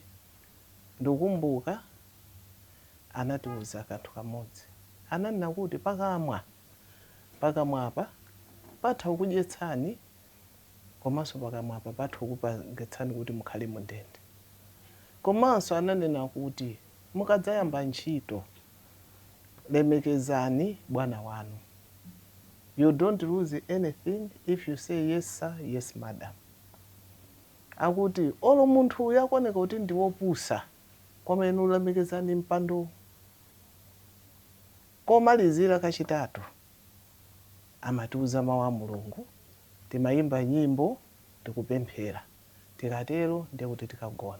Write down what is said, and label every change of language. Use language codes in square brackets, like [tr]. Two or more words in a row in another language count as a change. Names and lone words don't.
[ny] Ndikukumbuka anatiwuza kanthu kamodzi, ananena kuti pakamwapa patha kukudyetsani, komanso pakamwapa patha kukupangitsani kuti mukhale mundende. Komanso ananena kuti mukadzayamba ntchito lemekezani bwana wanu. [en] You don't lose anything if you say yes sir, yes madam. [ny] Akuti olo munthu uyakoneka kuti ndiwopusa kwamene ulemekezani mpando. Komalizira kachitatu amatiuza mawu a Mulungu, timayimba nyimbo tikupemphera, tikatero ndiye kuti tikagona.